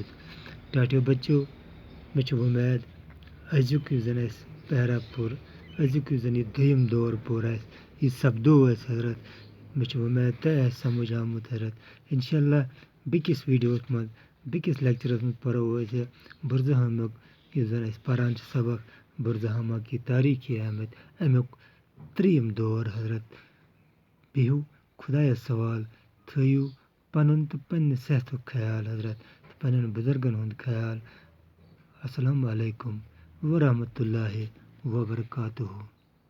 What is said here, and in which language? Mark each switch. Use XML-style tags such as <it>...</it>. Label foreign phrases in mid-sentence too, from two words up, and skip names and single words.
<ks>ٹاٹھیو بچو، مےٚ چھِ وۄمید أزیُک یُس زن اَسہِ پیرا پوٚر، أزیُک یُس زن یہِ دوٚیِم دور پوٚر اَسہِ، یہِ سپدو اَسہِ حضرت، مےٚ چھِ وۄمید تۄہہِ آسہِ سمجھ آمُت حضرت۔</ks> <ar>انشاء اللہ</ar> <ks>بیٚکِس ویٖڈیوَس منٛز بیٚکِس لیکچرَس منٛز پرو أسۍ بُرزٕہامُک یُس زن أسۍ پران چھِ سبق بُرزٕہامہ</ks> <ur>کی تاریخِ اہمیت،</ur> <ks>امیُک 3یِم دور حضرت۔ بِہِو خۄدایَس سوال، تھٲیِو پنُن تہٕ پننہِ صحتُک خیال حضرت، تہٕ پننٮ۪ن بُزرگن ہُنٛد خیال۔</ks> <ar>السلام علیکم ورحمتہ اللہ وبرکاتہ۔</ar>